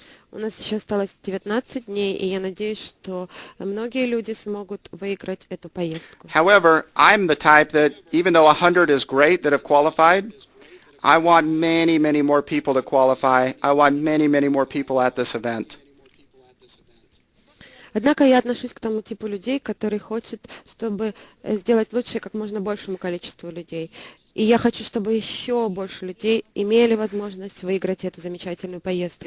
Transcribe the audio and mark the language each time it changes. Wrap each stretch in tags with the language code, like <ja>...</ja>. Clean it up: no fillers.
<ru>У нас еще осталось 19 дней, и я надеюсь, что многие люди смогут выиграть эту поездку.</ru> <en>However, I'm the type that, even though 100 is great that have qualified, I want many, many more people to qualify. I want many, many more people at this event.</en> <ru>Однако я отношусь к тому типу людей, который хочет, чтобы сделать лучше как можно большему количеству людей. И я хочу, чтобы еще больше людей имели возможность выиграть эту замечательную поездку.</ru>